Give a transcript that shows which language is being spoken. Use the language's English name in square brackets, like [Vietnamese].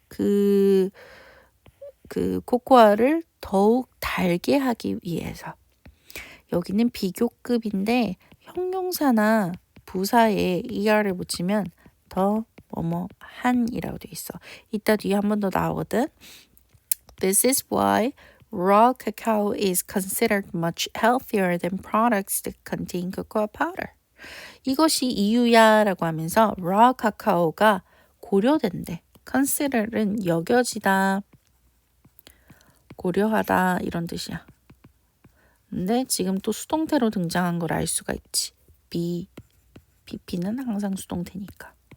[Korean] 그 코코아를 더욱 달게 하기 위해서. 여기는 비교급인데 형용사나 부사에 er를 붙이면 더 뭐뭐 한이라고 돼 있어. 이따 뒤에 한 번 더 나오거든. [English] This is why raw cacao is considered much healthier than products that contain cocoa powder. [Korean] 이것이 이유야라고 하면서 raw cacao가 고려된대. consider은 여겨지다, 고려하다 이런 뜻이야. 근데 지금 또 수동태로 등장한 걸 알 수가 있지. BP는 항상 수동태니까.